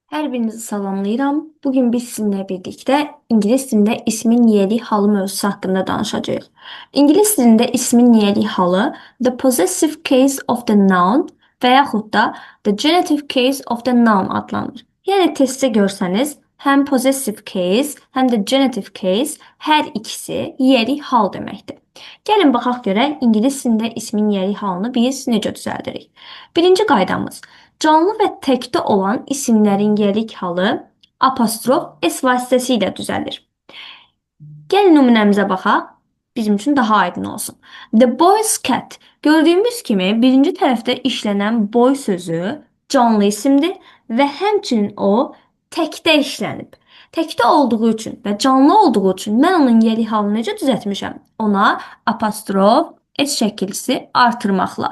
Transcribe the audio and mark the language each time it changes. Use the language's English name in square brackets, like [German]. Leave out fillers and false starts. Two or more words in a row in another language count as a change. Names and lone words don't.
[Azerbaijani] Hər birinizi salamlayıram. Bugün biz sizinlə birlikdə ingilis dilində ismin niyelik halı mövzusu haqqında danışacağıq. İngilis dilində ismin niyelik halı [English] the possessive case of the noun [Azerbaijani] və yaxud da [English] the genitive case of the noun [Azerbaijani] adlanır. Yəni testdə görsəniz, həm [English] possessive case, [Azerbaijani] həm də [English] genitive case [Azerbaijani] hər ikisi yelik hal deməkdir. Gəlin baxaq görək ingilis dilində ismin yelik halını biz necə düzəldirik. Birinci qaydamız. Canlı və təkdə olan isimlərin yelik halı apostrof S vasitəsilə düzəlir. Gəlin nümunəmizə baxaq. Bizim üçün daha aydın olsun. [English] The boy's cat. [Azerbaijani] Gördüyümüz kimi birinci tərəfdə işlənən boy sözü canlı isimdir və həmçinin o təkdə işlənib. Təkdə olduğu üçün və canlı olduğu üçün mən onun yelik halını necə düzəltmişəm? Ona apostrof S şəkilsi artırmaqla.